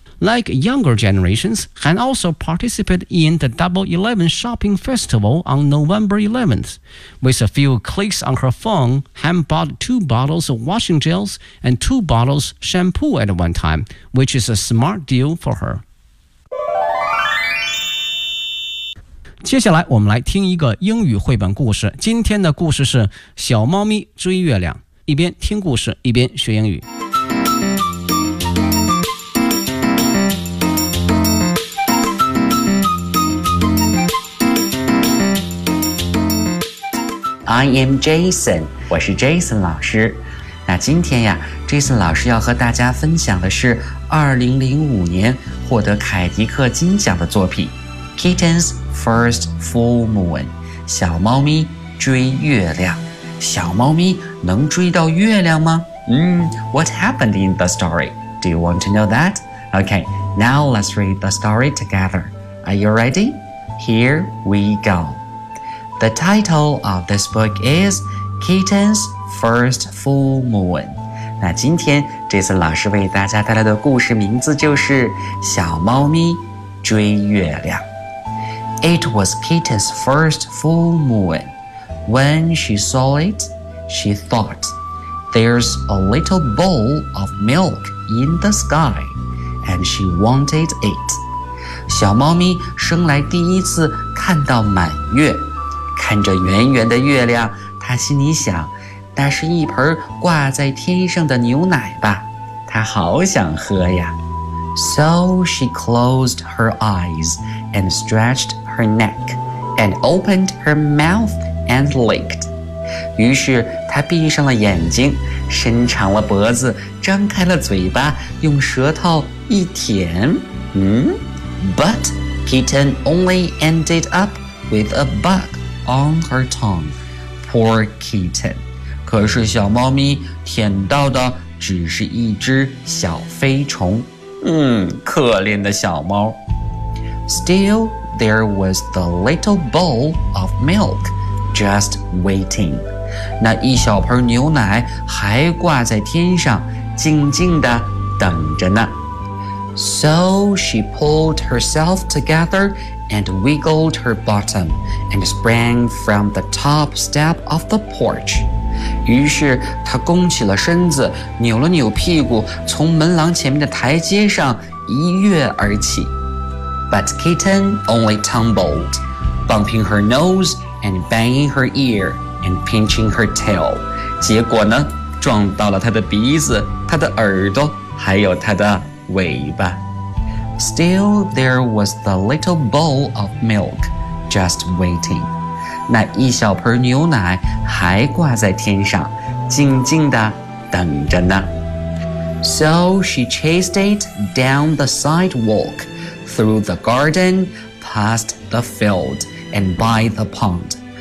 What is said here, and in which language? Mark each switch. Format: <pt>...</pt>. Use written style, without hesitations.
<en>Like younger generations, Han also participated in the Double 11 Shopping Festival on November 11th. With a few clicks on her phone, Han bought two bottles of washing gels and two bottles shampoo at one time, which is a smart deal for her.</en> <zh>接下来我们来听一个英语绘本故事。今天的故事是小猫咪追月亮，一边听故事，一边学英语。</zh> <en>I am Jason,</en> <zh>我是 Jason 老师。那今天呀 ,Jason 老师要和大家分享的是2005年获得凯迪克金奖的作品 Kitten's First Full Moon, 小猫咪追月亮。小猫咪能追到月亮吗？</zh> <en>What happened in the story? Do you want to know that? Okay, now let's read the story together. Are you ready? Here we go. The title of this book is Kitten's First Full Moon.</en> <zh>那今天这次老师为大家带来的故事名字就是小猫咪追月亮。</zh> <en>It was Kitten's first full moon. When she saw it, she thought, there's a little bowl of milk in the sky, and she wanted it.</en> <zh>小猫咪生来第一次看到满月。看着圆圆的月亮，他心里想，那是一盆挂在天上的牛奶吧，他好想喝呀。</zh> <en>So she closed her eyes and stretched her neck and opened her mouth and licked.</en> <zh>于是她闭上了眼睛，伸长了脖子，张开了嘴巴，用舌头一舔。</zh> <en>But kitten only ended up with a bug on her tongue. Poor kitten.</en> <zh>可是小猫咪舔到的只是一只小飞虫。可怜的小猫。</zh> <en>Still, there was the little bowl of milk just waiting.</en> <zh>那一小盆牛奶还挂在天上，静静地等着呢。</zh> <en>So she pulled herself together and wiggled her bottom and sprang from the top step of the porch.</en> <zh>于是她弓起了身子，扭了扭屁股，从门廊前面的台阶上一跃而起。</zh> <en>But kitten only tumbled, bumping her nose and banging her ear and pinching her tail.</en> <zh>结果呢，撞到了她的鼻子、她的耳朵，还有她的尾巴。</zh> <en>Still, there was the little bowl of milk just waiting.</en> <zh>那一小盆牛奶还挂在天上，静静地等着呢。</zh> <en>So she chased it down the sidewalk, through the garden, past the field, and by the pond.</en>